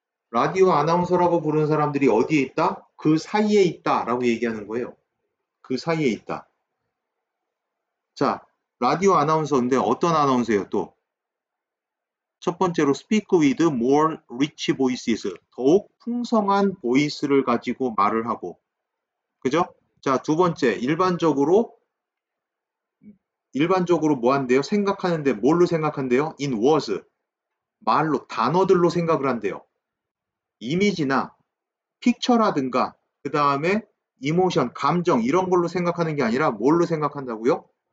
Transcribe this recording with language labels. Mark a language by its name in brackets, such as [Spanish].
[Korean] 라디오 아나운서라고 부르는 사람들이 어디에 있다? 그 사이에 있다 라고 얘기하는 거예요. 그 사이에 있다. 자, 라디오 아나운서인데 어떤 아나운서예요 또? 첫 번째로 [English] speak with more rich voices. [Korean] 더욱 풍성한 보이스를 가지고 말을 하고. 그죠? 자, 두 번째, 일반적으로 뭐 한대요? 생각하는데 뭘로 생각한대요? [English] in words. [Korean] 말로, 단어들로 생각을 한대요. 이미지나 픽처라든가 그 다음에 이모션, 감정 이런 걸로 생각하는 게 아니라 뭘로 생각한다고요?